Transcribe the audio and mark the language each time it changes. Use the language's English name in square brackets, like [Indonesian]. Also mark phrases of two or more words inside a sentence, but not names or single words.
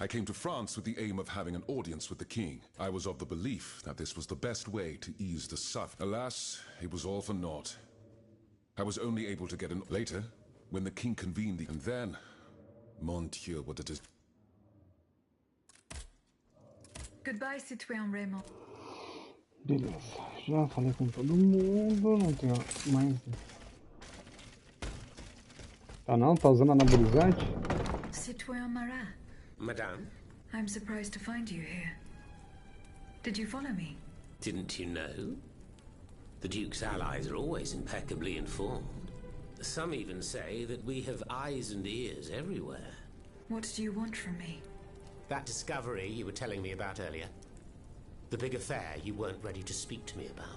[English] I came to France with the aim of having an audience with the king. I was of the belief that this was the best way to ease the suffering. Alas, it was all for naught. I was only able to get an... Later, when the king convened the... And then... [French] Mon Dieu, [English] what it is... Goodbye, Citoyen Raymond. [Portuguese] Beleza, já falei com todo mundo, não tem mais... Ah não, tá usando anabolizante? [English] Citoyen Marat. Madame? I'm surprised to find you here. Did you follow me? Didn't you know? The Duke's allies are always impeccably informed. Some even say that we have eyes and ears everywhere. What do you want from me? That discovery you were telling me about earlier. The big affair you weren't ready to speak to me about.